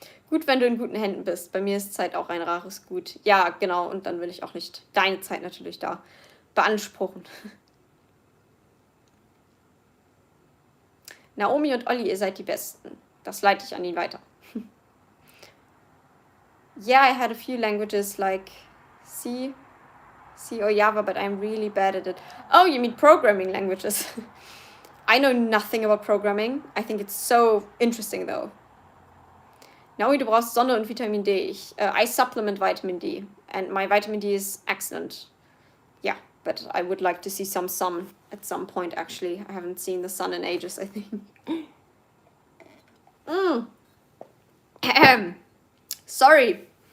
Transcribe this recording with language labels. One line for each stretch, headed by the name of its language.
German: Gut, wenn du in guten Händen bist. Bei mir ist Zeit auch ein rares Gut. Ja, genau. Und dann will ich auch nicht deine Zeit natürlich da beanspruchen. Naomi und Olli, ihr seid die Besten. Das leite ich an ihn weiter.
English: Yeah, I had a few languages like C or Java, but I'm really bad at it. Oh, you mean programming languages? I know nothing about programming. I think it's so interesting though.
German: Naomi, du brauchst Sonne und Vitamin D.
English: I supplement vitamin D, and my vitamin D is excellent. Yeah, but I would like to see some sun at some point, actually. I haven't seen the sun in ages, I think. Sorry.